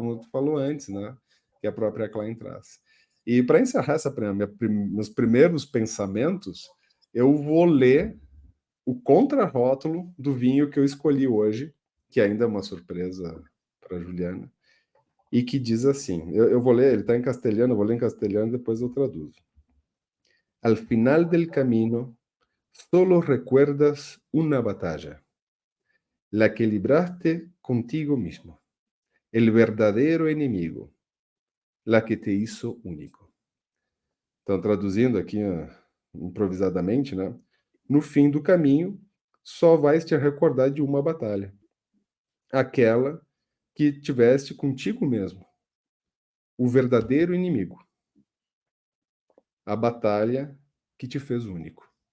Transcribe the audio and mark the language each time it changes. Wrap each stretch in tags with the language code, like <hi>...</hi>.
<pt>Como tu falou antes, né? Que a própria Klein traz. E para encerrar meus primeiros pensamentos, eu vou ler o contrarótulo do vinho que eu escolhi hoje, que ainda é uma surpresa para Juliana, e que diz assim: eu vou ler, ele está em castelhano, eu vou ler em castelhano e depois eu traduzo.</pt> <es>Al final del camino, solo recuerdas una batalla, la que libraste contigo mismo, el verdadero enemigo, la que te hizo único.</es> <pt>Então, traduzindo aqui improvisadamente, né? No fim do caminho, só vais te recordar de uma batalha, aquela que tiveste contigo mesmo, o verdadeiro inimigo, a batalha que te fez único.</pt>